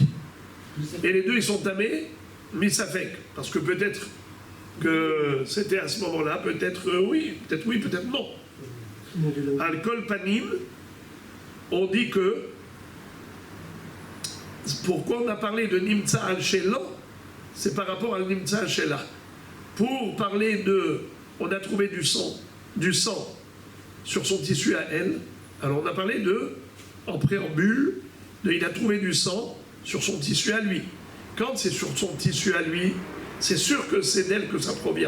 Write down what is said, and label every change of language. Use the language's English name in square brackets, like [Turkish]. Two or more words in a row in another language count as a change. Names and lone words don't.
[French] Et les deux ils sont tamés, Misafek. Parce que peut-être que c'était à ce moment-là, peut-être oui, peut-être non. [Hebrew] על כל פנים, [French] on dit que pourquoi on a parlé de [Hebrew] נמצא על שלה, [French] c'est par rapport à [Hebrew] נמצא על שלה. [French] Pour parler de, on a trouvé du sang sur son tissu à elle, alors on a parlé de, en préambule, il a trouvé du sang sur son tissu à lui. Quand c'est sur son tissu à lui, c'est sûr que c'est d'elle que ça provient.